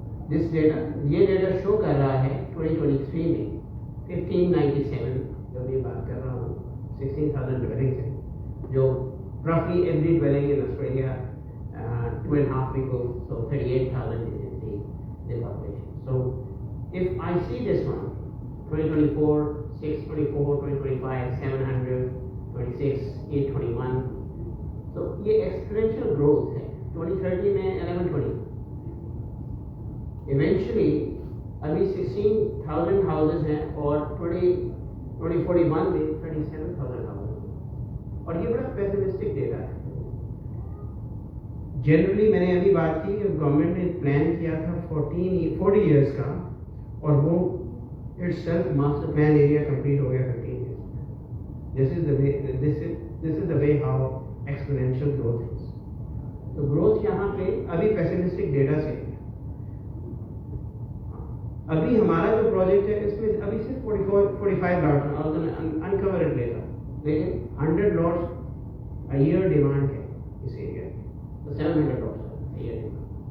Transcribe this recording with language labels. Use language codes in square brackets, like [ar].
[en] This data, [hi] ये data show कर रहा है 2023 में 1597 जो मैं बात कर रहा हूँ [en] 16,000 dwellings है, जो roughly every dwelling in Australia 2.5 people, so 38,000 is the population. So if I see this one 2024 624 2025 700 26 821, [hi] तो ये exponential growth है. 2030 में 1120. Eventually अभी 16,000 houses हैं और 2041 में 37,000 houses. और ये बड़ा pessimistic data है. Generally मैंने अभी बात की कि गवर्नमेंट ने प्लान किया था 40 years का, और वो itself master plan area complete हो गया 15 years. [en] This is the way how exponential growth is. [hi] तो growth यहाँ पे अभी pessimistic data से, अभी हमारा जो प्रोजेक्ट है इसमें अभी सिर्फ 45 लॉट्स हैं, और अनकवर इट लेगा, लेकिन 100 लॉट्स [en] a year demand [hi] है इस एरिया में, तो 700 लॉट्स अ ईयर डिमांड.